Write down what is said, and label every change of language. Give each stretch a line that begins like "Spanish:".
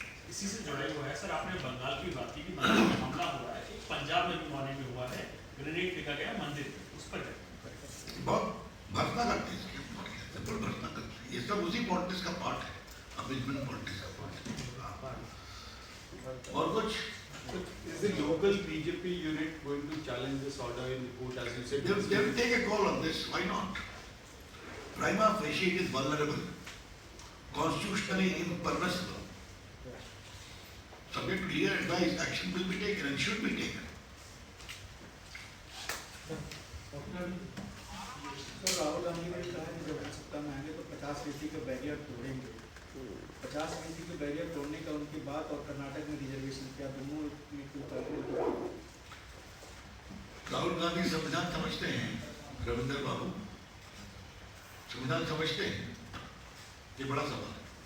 Hindi: इसी से जुड़े हुआ है सर, आपने बंगाल की बात की कि बंगाल में हमला हुआ है, पंजाब में भी मॉर्निंग में हुआ है, ग्रेनेड फेंका गया मंदिर पे, उस पर बहुत भर्त्सना करते हैं इसकी, सिंपल भर्त्सना करते हैं। ये सब उसी पॉलिटिक्स का पार्ट है, अमेजमेंट पॉलिटिक्स का पार्ट है। और कुछ?
English: Is the local BJP unit going to challenge this order in court, as you said? They will take a call on this. Why not? Prima facie it is vulnerable, constitutionally impermissible. Subject to clear advice, action will be taken and should be taken.
Hindi: तो राहुल गांधी ने कहा कि जब हम सत्ता में आएंगे तो 50% का बैरियर तोड़ेंगे। 50% के बैरियर तोड़ने का उनकी बात और कर्नाटक में रिजर्वेशन क्या दोनों में कोई तालमेल? राहुल गांधी संविधान समझते हैं, रविंद्र बाबू संविधान समझते हैं, ये बड़ा सवाल है।